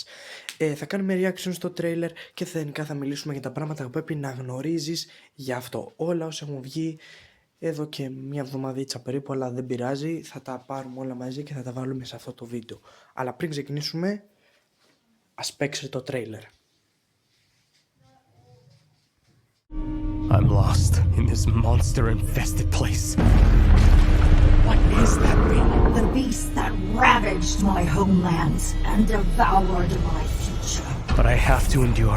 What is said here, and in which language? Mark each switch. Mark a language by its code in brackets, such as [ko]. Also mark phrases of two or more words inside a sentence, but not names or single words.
[el] Θα κάνουμε reaction στο trailer και γενικά θα μιλήσουμε για τα πράγματα που πρέπει να γνωρίζεις για αυτό. Όλα όσα έχουν βγει εδώ και μια εβδομαδίτσα περίπου, αλλά δεν πειράζει, θα τα πάρουμε όλα μαζί και θα τα βάλουμε σε αυτό το βίντεο. Αλλά πριν ξεκινήσουμε, ας παίξει το trailer. [en] I'm lost in this monster-infested place. What is that thing? The beast that ravaged my homelands and devoured my future. But I have to endure.